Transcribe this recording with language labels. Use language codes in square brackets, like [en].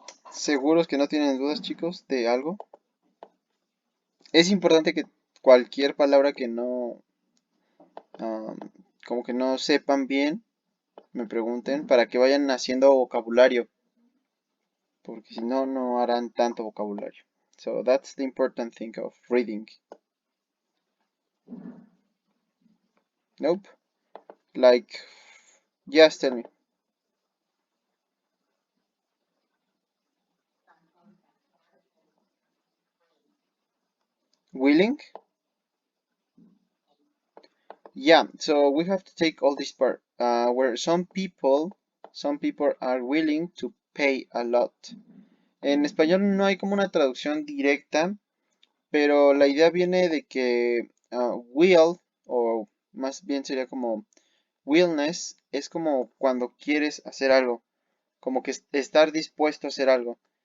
[es] ¿Seguros que no tienen dudas, chicos, de algo? Es importante que cualquier palabra que no, um, como que no sepan bien, me pregunten para que vayan haciendo vocabulario, porque si no, no harán tanto vocabulario. [en] So that's the important thing of reading. Nope. Like, just tell me. Willing? Yeah, so we have to take all this part, where some people are willing to pay a lot. [es] En español no hay como una traducción directa, pero la idea viene de que will, o más bien sería como willness, es como cuando quieres hacer algo, como que estar dispuesto a hacer algo.